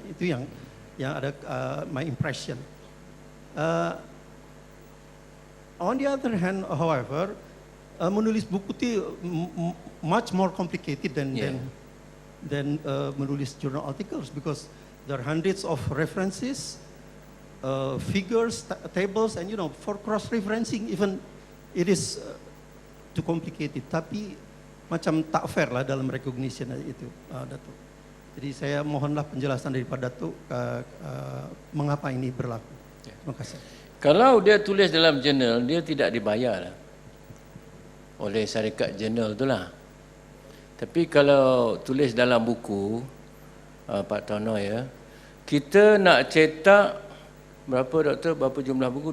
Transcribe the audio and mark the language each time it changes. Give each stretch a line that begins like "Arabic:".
Malay: Itu yang ada
English: my impression. On the other hand, however,
Malay: menulis buku itu
English: much more complicated than
Malay: menulis
English: journal articles, because there are hundreds of references, figures, tables, and for cross-referencing even it is too complicated.
Malay: Tapi macam tak fair lah dalam recognition itu, Datuk. Jadi saya mohonlah penjelasan daripada Datuk mengapa ini berlaku. Terima kasih. Kalau dia tulis dalam jurnal, dia tidak dibayar lah oleh syarikat jurnal tu lah. Tapi kalau tulis dalam buku, Pak Tono, ya, kita nak cetak berapa, Doktor? Berapa jumlah buku?